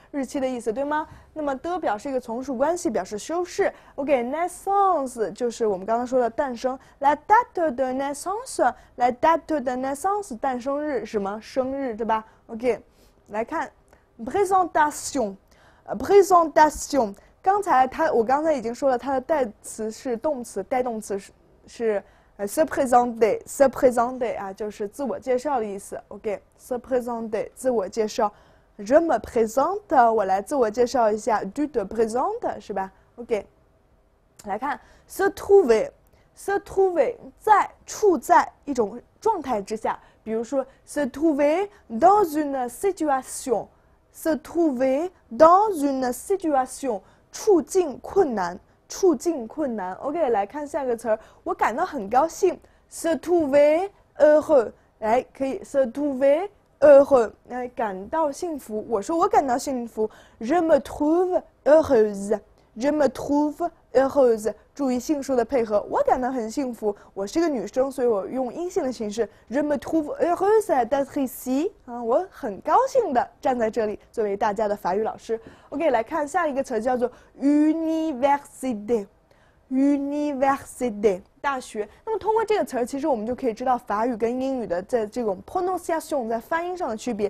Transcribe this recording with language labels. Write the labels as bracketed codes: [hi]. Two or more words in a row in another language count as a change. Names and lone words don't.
[zh] 日期的意思，对吗？那么的表示一个从属关系，表示修饰。OK，naissance 就是我们刚才说的诞生 ， [fr] la date de naissance， la date de naissance [zh] 诞生日什么生日，对吧 ？OK， 来看 présentation。刚才我刚才已经说了，它的代词是动词，带动词是 [fr] se présenter [zh] 啊，就是自我介绍的意思。OK， [fr] se présenter [zh] 自我介绍 ， [fr] je me présente [zh] 我来自我介绍一下 ， [fr] tu te présentes [zh] 是吧 ？OK， 来看 [fr] se trouver [zh] 处在一种状态之下，比如说 [fr] se trouver dans une situation。 se trouver dans une situation， [zh] 处境困难。OK， 来看下个词儿，我感到很高兴 ， [fr] se trouver heureux， [zh] 来可以 [fr] se trouver heureux， [zh] 感到幸福。我说我感到幸福 ， [fr] je me trouve heureuse， je me trouve heureuse。 [zh] 注意性数的配合，我感到很幸福。我是个女生，所以我用阴性的形式 [fr] je me trouve heureuse d'être ici。 [zh] 我很高兴的站在这里，作为大家的法语老师。OK， 来看下一个词叫做 université。université 大学，那么通过这个词儿，其实我们就可以知道法语跟英语的在这种 pronunciation 在发音上的区别。